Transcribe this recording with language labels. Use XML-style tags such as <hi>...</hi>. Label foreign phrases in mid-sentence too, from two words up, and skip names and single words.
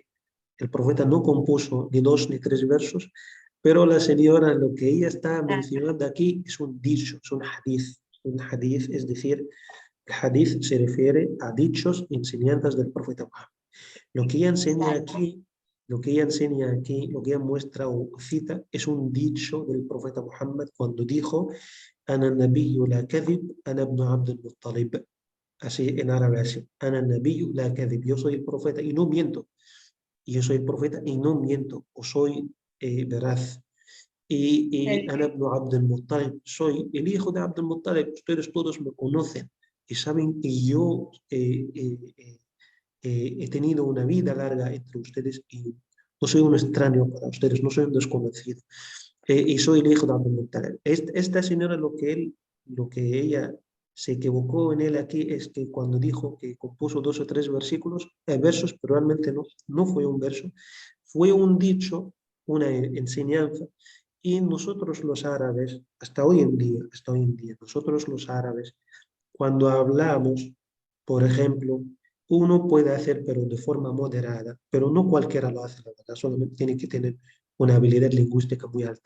<es>El profeta no compuso ni 2 ni 3 versos, pero la señora, lo que ella está mencionando aquí es un dicho, es un hadith. Un hadith, es decir, el hadith se refiere a dichos y enseñanzas del profeta Muhammad. Lo que ella enseña aquí, lo que ella muestra o cita, es un dicho del profeta Muhammad cuando dijo,</es> <ar>أنا النبي لا كذب، أنا ابن عبد المطلب.</ar> <es>Así en árabe, así.</es> <ar>أنا النبي لا كذب.</ar> <es>Yo soy el profeta y no miento. Y yo soy el profeta y no miento, o soy veraz.</es> <ar>Y أنا ابن عبد المطلب,</ar> <es>soy el hijo de Abd al-Muttalib. Ustedes todos me conocen y saben que yo he tenido una vida larga entre ustedes y no soy un extraño para ustedes, no soy un desconocido. Y soy el hijo de Abdul Muttalib. Esta señora, lo que ella se equivocó en él aquí es que cuando dijo que compuso 2 o 3 versos, pero realmente no fue un verso, fue un dicho, una enseñanza, y nosotros los árabes, hasta hoy en día, nosotros los árabes, cuando hablamos, por ejemplo, uno puede hacer, pero de forma moderada, pero no cualquiera lo hace, la verdad, solamente tiene que tener una habilidad lingüística muy alta.</es>